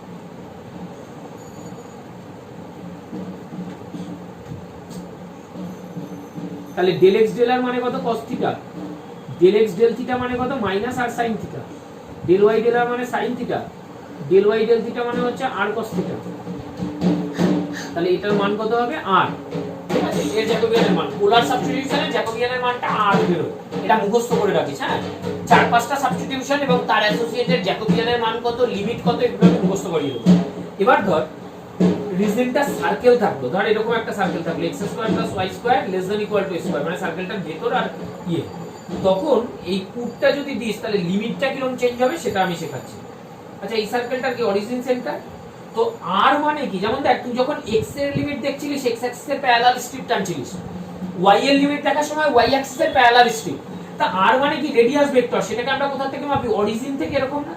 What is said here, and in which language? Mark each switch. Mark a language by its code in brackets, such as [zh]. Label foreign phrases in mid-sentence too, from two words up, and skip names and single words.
[bn] তাহলে [en] del x del r [bn] মানে কত [en] cos theta, del x del theta [bn] মানে কত [en] minus r sin theta, del y del r [bn] মানে [en] sin theta, del y del theta [bn] মানে হচ্ছে [en] r cos theta, [bn] তাহলে এটার মান কত হবে r, ঠিক আছে? এর জ্যাকোবিয়ানের মান, পোলার সাবস্টিটিউশনের জ্যাকোবিয়ানের মানটা r বেরোয়, এটা মুখস্থ করে রাখিস। হ্যাঁ, 4-5টা সাবস্টিটিউশন এবং তার অ্যাসোসিয়েটেড জ্যাকোবিয়ানের মান কত, লিমিট কত, এগুলো আমি মুখস্থ করিয়ে দেবো। এবার ধর রিজনটা সার্কেল থাকলো, ধর এরকম একটা সার্কেল থাকলো x² + y² ≤ a², মানে সার্কেলটার ভেতর আর ইয়ে, তখন এই পুটটা যদি দিস তাহলে লিমিটটা কিরকম চেঞ্জ হবে সেটা আমি শেখাচ্ছি। আচ্ছা, এই সার্কেলটার কি [en] origin center, [bn] তো r মানে কি, যেমন দেখ তুই যখন x এর লিমিট দেখছিলিস x অ্যাক্সিস এর [en] parallel strip [bn] টানছিলিস, y এর লিমিট দেখার সময় y অ্যাক্সিস এর [en] parallel strip, [bn] তা r মানে কি [en] radius vector, [bn] সেটাকে আমরা কোথা থেকে মাপি, অরিজিন থেকে, এরকম না?